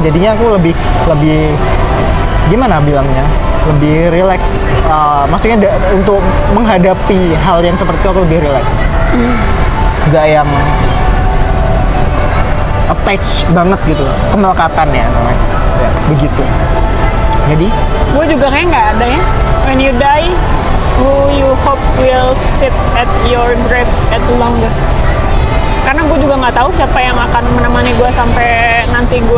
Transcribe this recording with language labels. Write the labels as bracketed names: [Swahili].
[Indonesian] Jadinya aku lebih gimana bilangnya? Lebih relax. Maksudnya untuk menghadapi hal yang seperti itu aku lebih relax. Nggak yang attach banget gitu, kemelekatan ya namanya. Ya, begitu. Jadi gue juga kayak nggak ada ya. [English] When you die, who you hope will sit at your grave at the longest. [Indonesian] Karena gue juga nggak tahu siapa yang akan menemani gue sampai nanti gue